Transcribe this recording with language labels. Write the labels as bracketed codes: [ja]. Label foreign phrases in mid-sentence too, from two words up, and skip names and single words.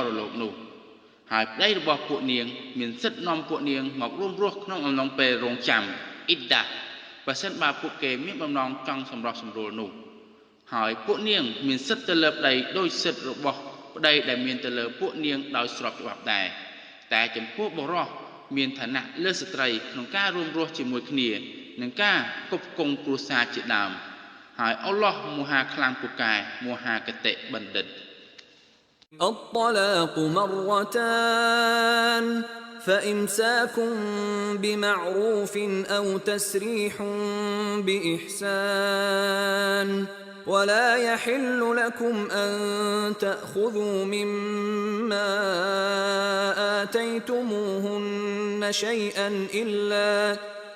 [km] រលោកនោះហើយប្តីរបស់ពួកនាងមានសិទ្ធិនាំពួកនាងមករួមរស់ក្នុងអំឡុងពេលរងចាំអ៊ីដដាប្រសិនបើពួកគេមានបំណងចង់សម្រោះសម្រួលនោះហើយពួកនាងមានសិទ្ធិទៅលើប្តីដោយសិទ្ធិរបស់ប្តីដែលមានទៅលើពួកនាងដោយស្របច្បាប់ដែរតែចំពោះបុរសមានឋានៈលើស្ត្រីក្នុងការរួមរស់ជាមួយគ្នានិងការគប់គង់គ្រួសារជាដើមហើយអល់ឡោះមហាខ្លាំងពូកែមហាកតេបណ្ឌិត [ar] الطلاق مرتان فإمساك بمعروف أو تسريح بإحسان ولا يحل لكم أن تأخذوا مما آتيتموهن شيئا